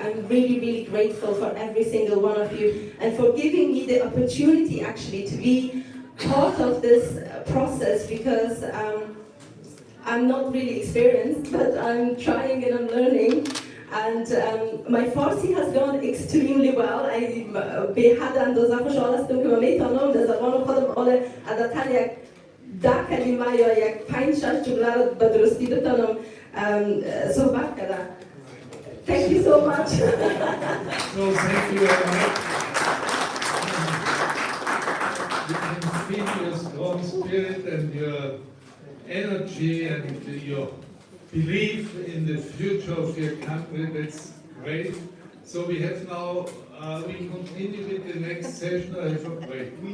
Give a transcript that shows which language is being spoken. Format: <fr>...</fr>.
<en>I'm really, really grateful for every single one of you and for giving me the opportunity actually to be part of this process, because I'm not really experienced, but I'm trying and I'm learning. And my Farsi has gone extremely well.</en> <fa>به حد اندازه خوشحال هستم که من میتونم در زبان خودم حال عادتا یک 10 کلمه یا یک 5-6 جمله رو به درستی بتونم صحبت کنم.</fa> <en>Thank you so much. So thank you very much. You can feel your strong spirit and your energy and your believe in the future of your country. That's great. So we have now, we continue with the next session. I have a break.</en>